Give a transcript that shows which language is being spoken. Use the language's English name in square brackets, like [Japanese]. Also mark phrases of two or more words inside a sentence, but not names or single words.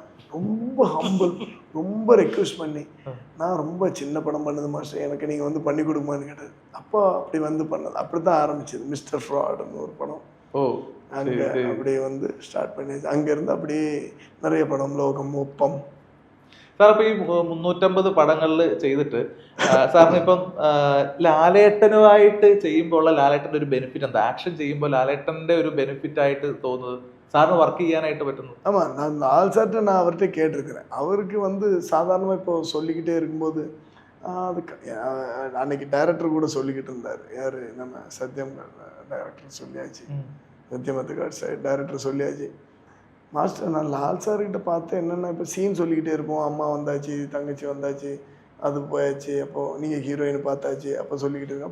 [Tamil] ரொம்ப ஹம்பிள், ரொம்ப ரெக்வஸ்ட் பண்ணி, நான் ரொம்ப சின்ன படம் பண்ணது மாஸ்டர், எனக்கு நீங்கள் வந்து பண்ணி கொடுக்குமான்னு கேட்டது. அப்போ அப்படி வந்து பண்ணது, அப்படி தான் ஆரம்பிச்சது மிஸ்டர் ஃப்ராடுன்னு ஒரு படம். அங்கே அப்படியே வந்து ஸ்டார்ட் பண்ணியாச்சு. அங்கேருந்து அப்படியே நிறைய படம், லோகம், ஒப்பம். [Malayalam] സാർ ഇപ്പൊ ഈ 350 പടങ്ങളിൽ ചെയ്തിട്ട് സാറിന് ഇപ്പം ലാലേട്ടനുമായിട്ട് ചെയ്യുമ്പോൾ ഉള്ള ലാലേട്ടന്റെ ഒരു ബെനിഫിറ്റ് എന്താ? ആക്ഷൻ ചെയ്യുമ്പോൾ ലാലേട്ടന്റെ ഒരു ബെനിഫിറ്റ് ആയിട്ട് തോന്നുന്നത് സാറിന് വർക്ക് ചെയ്യാനായിട്ട് പറ്റുന്നു? [Tamil] ஆமாம், நான் லால் சார்ட்ட நான் அவர்கிட்ட கேட்டிருக்கிறேன். அவருக்கு வந்து சாதாரணமாக இப்போ சொல்லிக்கிட்டே இருக்கும்போது அதுக்கு அன்னைக்கு டைரக்டர் கூட சொல்லிக்கிட்டு இருந்தார். யார், நம்ம சத்யம் டைரக்டர் சொல்லியாச்சு, சத்யமத்துக்காட் சார் டைரக்டர் சொல்லியாச்சு. மாஸ்டர் நான் லால் சார்கிட்ட பார்த்தேன் என்னென்னா இப்போ சீன் சொல்லிக்கிட்டே இருப்போம், அம்மா வந்தாச்சு, தங்கச்சி வந்தாச்சு, அது போயாச்சு, அப்போது நீங்கள் ஹீரோயின் பார்த்தாச்சு, அப்போ சொல்லிக்கிட்டு இருக்கோம்.